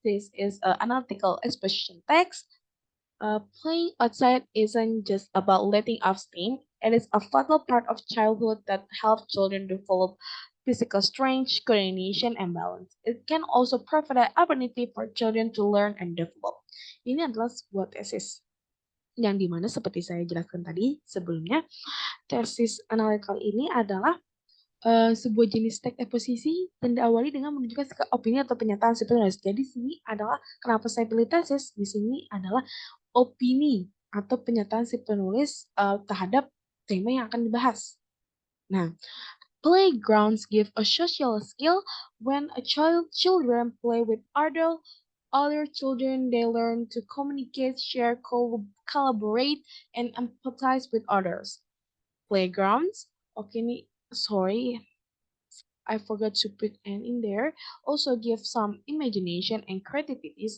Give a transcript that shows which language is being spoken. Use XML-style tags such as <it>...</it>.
<en>This is analytical exposition text. Playing outside isn't just about letting off steam. It is a vital part of childhood that helps children develop physical strength, coordination, and balance. It can also provide an opportunity for children to learn and develop.</en> <id>Ini adalah sebuah tesis yang dimana seperti saya jelaskan tadi sebelumnya, tesis analytical ini adalah sebuah jenis teks eksposisi dan diawali dengan menunjukkan opini atau pernyataan si penulis. Jadi sini adalah kenapa saya pilih tesis di sini adalah opini atau pernyataan si penulis terhadap tema yang akan dibahas.</id> <en>Nah, playgrounds give a social skill. When a children play with other children, they learn to communicate, share, collaborate, and empathize with others. Playgrounds, okay, sorry, I forgot to put N in there, also give some imagination and creativity.</en>